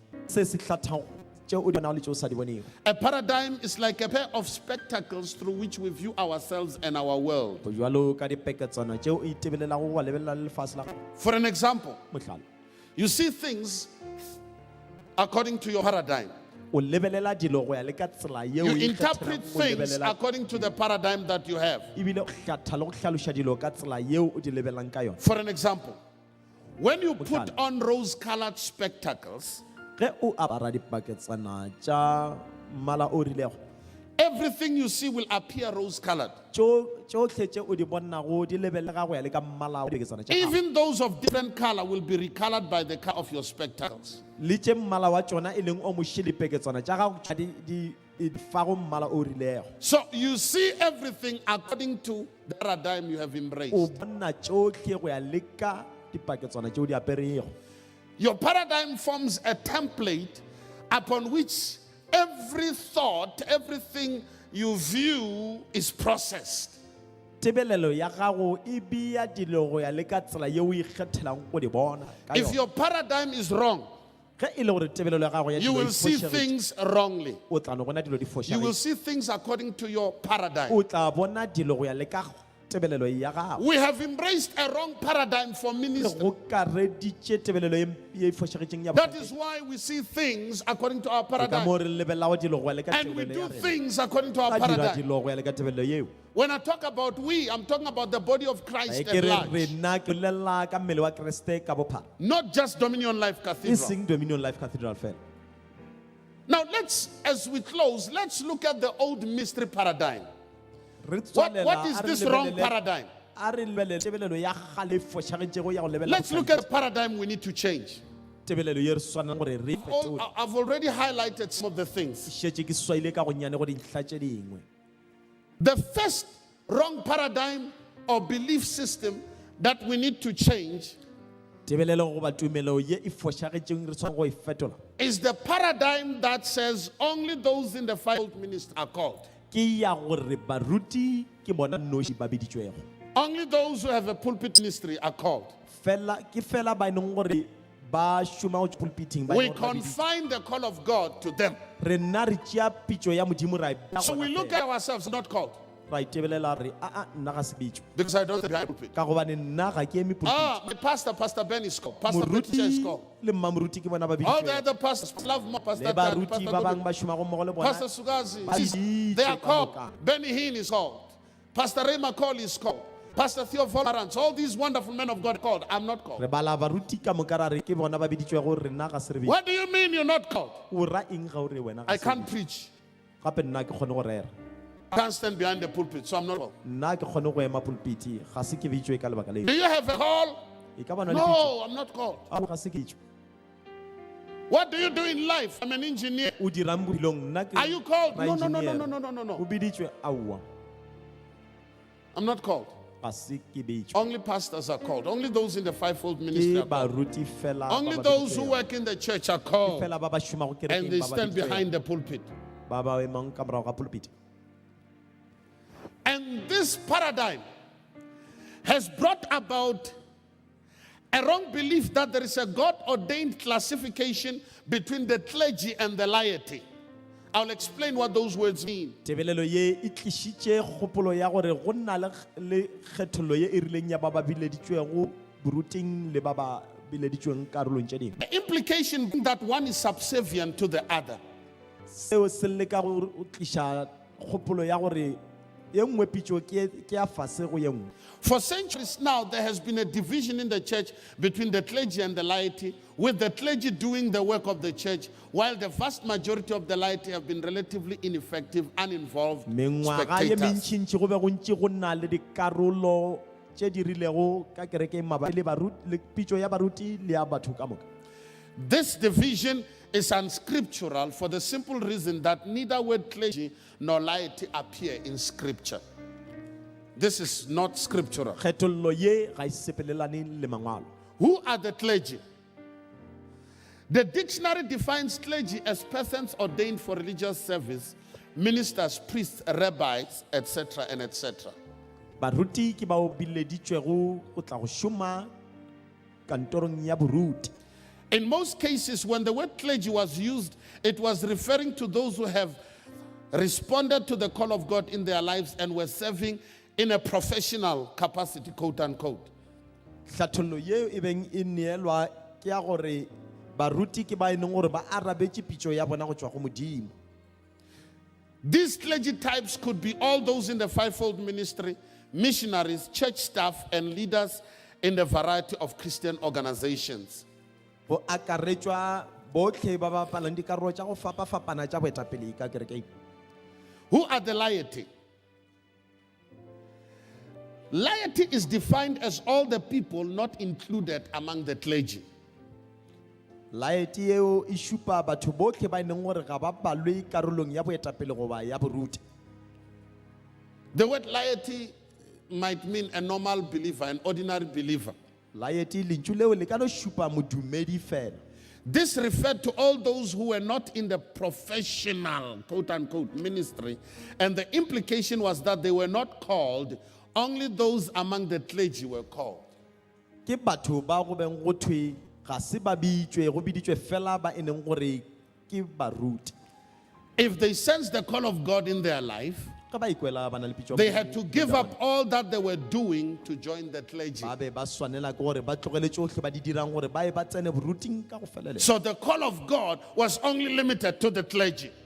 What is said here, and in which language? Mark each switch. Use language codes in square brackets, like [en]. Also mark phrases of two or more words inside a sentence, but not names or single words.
[en] A paradigm is like a pair of spectacles through which we view ourselves and our world. For an example, You see things according to your paradigm. [nso] o lebelela dilo go ya le ka tsela yeo [en] You [nso] e [en] interpret [nso] ikgethelang go [en] things [nso] lebelela [en] according to the paradigm that you have. [nso] ebile o kgatha le go hlaloša dilo ka tsela yeo o di lebelang ka yone. [en] For an example, when you put on rose-colored spectacles, [nso] Ge o apara dipaketsana tša mmala o rilego, [en] everything you see will appear rose-colored. [nso] tšohle tše o di bonnago di lebelega go ya le ka mmala wa dipaketsana tša gago. [en] Even those of different color will be recolored by the color of your spectacles. [nso] Le tše mmala wa tšona e leng o moše dipaketsana tša gago tša di fago mmala o rilego. [en] So you see everything according to the paradigm you have embraced. [nso] O bona tšohle go ya le ka dipaketsana tšeo di aperego. [en] Your paradigm forms a template upon which every thought, everything you view is processed. [nso] Tebelelo ya gago e bea dilo go ya le ka tsela yeo o ikgethelang go di bona ka [en] If [nso] yona. [en] your paradigm is wrong, [nso] Ge e le gore tebelelo ya gago ya [en] you [nso] dilo e [en] will see [nso] fošegile, [en] things wrongly. [nso] o tla no bona dilo di [en] You will [nso] fošagile. [en] see things according to your paradigm. [nso] O tla bona dilo go ya le ka tebelelo ya gago. [en] We have embraced a wrong paradigm for ministry. [nso] Go kareditše tebelelo ye e fošegileng ya [en] That [nso] bofokedi. [en] is why we see things according to our [nso] Ke ka [en] paradigm. [nso] moo re lebelelago dilo go ya le ka [en] And we [nso] tebelelo [en] do [nso] ya rena. [en] things according to our [nso] Ka dira [en] paradigm. [nso] dilo go ya le ka tebelelo yeo. [en] When I talk about we, I'm talking about the body of Christ [nso] Ke [en] at [nso] re [en] large. [nso] rena ke bolelela ka mmele wa Kriste ka bophara. [en] Not just Dominion Life [nso] E [en] Cathedral. [nso] seng Dominion Life Cathedral fela. [en] Now as we close, let's look at the old mystery paradigm. [nso] Re [en] What [nso] tswalela, [en] is [nso] a re [en] this wrong [nso] lebelele- [en] paradigm? [nso] a re lebelele tebelelo ya gale e fošagitšego ya go lebelela [en] Let's look at the paradigm we need to change. [nso] tebelelo ye re swanang gore re fetole. [en] I've already highlighted some of the things. [nso] Šetše ke swaile ka gonnyane go dintlha tše dingwe. [en] The first wrong paradigm or belief system that we need to change [nso] Tebelelo goba tumelo ye e fošagitšeng re tshwanang go e fetola. [en] is the paradigm that says only those in the fivefold ministry are called. [nso] Ke ya gore baruti ke bona noši ba biditšwego. [en] Only those who have a pulpit ministry are called. [nso] Ke fela ba e leng gore ba šoma go pulpiting ba e [en] We [nso] leng gore ba biditšwe. [en] confine the call of God to them. [nso] Re nna re tšea pitšo ya modimo ra e beya [en] So [nso] gona [en] we look [nso] fela. [en] at ourselves not called. [nso] Ra itebelela re nna ga se bitšwe [en] Because I don't think behind pulpit. [nso] ka gobane nna ga ke eme pulpit. [en] My pastor Ben is called. Pastor Patricia is [nso] Moruti [en] called. [nso] le mmamoruti ke bona ba [en] All the [nso] biditšwego. [en] other pastors, love more, Pastor [nso] Le [en] Dan, [nso] baruti [en] Pastor [nso] ba bang [en] Gobi, [nso] ba šomago mmogo le [en] Pastor [nso] bona. [en] Sugazi. [nso] Ba [en] They [nso] ditše [en] are [nso] ka [en] called. [nso] moka. [en] Benny Hinn is called. Pastor Ray McCall is called. Pastor Theo Vollarans. All these wonderful men of God called. I'm not called. [nso] Re bala baruti ka moka ra re ke bona ba biditšwego rena ga se re bitšwe. [en] What do you mean you're not called? [nso] O ra eng ga o re wena ga [en] I [nso] se [en] can't [nso] bitšwe? [en] preach. [nso] Gape nna ke kgone go rera. [en] I can't stand behind the pulpit, so I'm not called. [nso] Nna ke kgone go ema pulpiti ga se ke bitšwe ka lebaka [en] Do [nso] leo. [en] you have a call? [nso] E ka bana le bitšo. [en] No, I'm not called. [nso] Ao ga se ke bitšwe. [en] What do you do in life? I'm an engineer. [nso] O dirang bophelong nna ke [en] Are you called? [nso] ra [en] No, no, no, no, [nso] engineer. [en] no, no, no, no, [nso] O [en] no. [nso] biditšwe aowa [en] I'm not called. [nso] ga se ke bitšwe. [en] Only pastors are called. Only those in the fivefold ministry [nso] Ke [en] are called. [nso] baruti fela ba [en] Only [nso] ba [en] those who [nso] biditšwego. [en] work in the church are [nso] Ke [en] called. [nso] fela ba ba šomago [en] And [nso] kerekeng [en] they [nso] ba ba [en] stand [nso] biditšwego. [en] behind the pulpit. [nso] Ba ba emang ka morago ga pulpiti. [en] And this paradigm has brought about a wrong belief that there is a God-ordained classification between the clergy and the laity. I'll explain what those words mean. [nso] Tebelelo ye e tlišitše kgopolo ya gore go nna le kgethollo ye e rileng ya ba ba bileditšwego boruting le ba ba bileditšweng karolong tše dingwe. [en] The implication being that one is subservient to the other. [nso] Seo se leka go tliša kgopolo ya gore ye nngwe pitšo ke ya fase go ye nngwe. [en] For centuries now, there has been a division in the church between the clergy and the laity, with the clergy doing the work of the church, while the vast majority of the laity have been relatively ineffective, uninvolved [nso] Mengwaga ye [en] spectators. [nso] mentšintši go be go ntše go nna le dikarolo tše di rilego ka kerekeng mabapi le pitšo ya baruti le ya batho ka moka. [en] This division is unscriptural for the simple reason that neither word clergy nor laity appear in Scripture. This is not scriptural. [nso] Kgethollo ye ga e sepelelane le mangwalo. [en] Who are the clergy? The dictionary defines clergy as persons ordained for religious service, ministers, priests, rabbis, etc. and etc. [nso] Baruti ke bao bileditšwego go tla go šoma kantorong ya boruti. [en] In most cases, when the word clergy was used, it was referring to those who have responded to the call of God in their lives and were serving in a professional capacity, quote unquote. [nso] Hlathollo ye e beng e neelwa ke ya gore baruti ke ba e leng gore ba arabetse pitso ya bona go tswa go Modimo. [en] These clergy types could be all those in the fivefold ministry, missionaries, church staff, and leaders in a variety of Christian organizations. [nso] Go akaretswa botlhe ba ba palang dikarolo tsa go fapa-fapana tsa boetapele ka kereke. [en] Who are the laity? Laity is defined as all the people not included among the clergy. [nso] Laity eo e supa batho botlhe ba neng gore ga ba balwe karolong ya boetapele goba ya boruti. [en] The word laity might mean a normal believer, an ordinary believer. [nso] Laity lentšu leo le ka no supa modumedi fela. [en] This referred to all those who were not in the professional, quote unquote, ministry. And the implication was that they were not called, only those among the clergy were called. [nso] Ke batho ba go beng go thwe ga se ba bitswe go biditswe fela ba eneng gore ke baruti. [en] If they sensed the call of God in their life, they had to give up all that they were doing to join the clergy. So the call of God was only limited to the clergy.